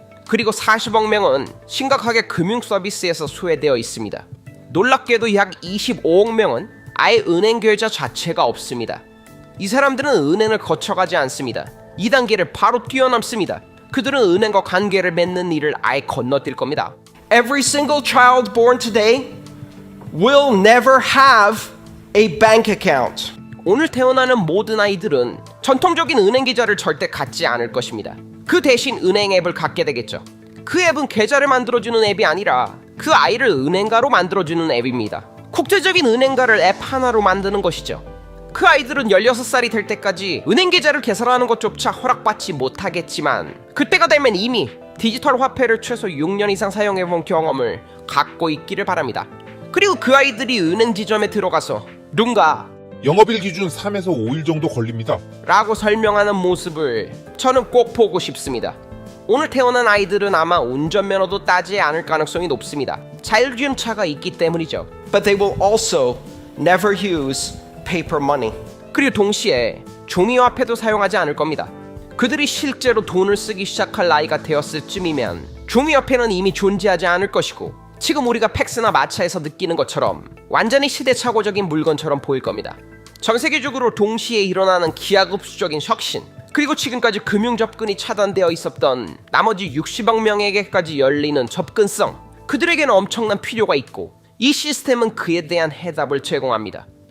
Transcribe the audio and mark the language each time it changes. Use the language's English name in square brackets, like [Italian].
[Korean] 그리고 40억 명은 심각하게 금융 서비스에서 소외되어 있습니다. 놀랍게도 약 25억 명은 아예 은행 계좌 자체가 없습니다. 이 사람들은 은행을 거쳐가지 않습니다. 2단계를 바로 뛰어넘습니다. 그들은 은행과 관계를 맺는 일을 아예 건너뛸 겁니다. [English] Every single child born today will never have a bank account. [Korean] 오늘 태어나는 모든 아이들은 전통적인 은행 계좌를 절대 갖지 않을 것입니다. 그 대신 은행 앱을 갖게 되겠죠. 그 앱은 계좌를 만들어주는 앱이 아니라 그 아이를 은행가로 만들어주는 앱입니다. 국제적인 은행가를 앱 하나로 만드는 것이죠. 그 아이들은 16살이 될 때까지 은행 계좌를 개설하는 것조차 허락받지 못하겠지만 그때가 되면 이미 디지털 화폐를 최소 6년 이상 사용해본 경험을 갖고 있기를 바랍니다. 그리고 그 아이들이 은행 지점에 들어가서 누군가 영업일 기준 3에서 5일 정도 걸립니다. 라고 설명하는 모습을 저는 꼭 보고 싶습니다. 오늘 태어난 아이들은 아마 운전면허도 따지 않을 가능성이 높습니다. 자율주행차가 있기 때문이죠. [English] But they will also never use paper money. [Korean] 그리고 동시에 종이화폐도 사용하지 않을 겁니다. 그들이 실제로 돈을 쓰기 시작할 나이가 되었을 쯤이면 종이화폐는 이미 존재하지 않을 것이고 지금 우리가 팩스나 마차에서 느끼는 것처럼 완전히 시대착오적인 물건처럼 보일 겁니다. 전 세계적으로 동시에 일어나는 기하급수적인 혁신, 그리고 지금까지 금융 접근이 차단되어 있었던 나머지 60억 명에게까지 열리는 접근성, 그들에게는 엄청난 필요가 있고 이 시스템은 그에 대한 해답을 제공합니다.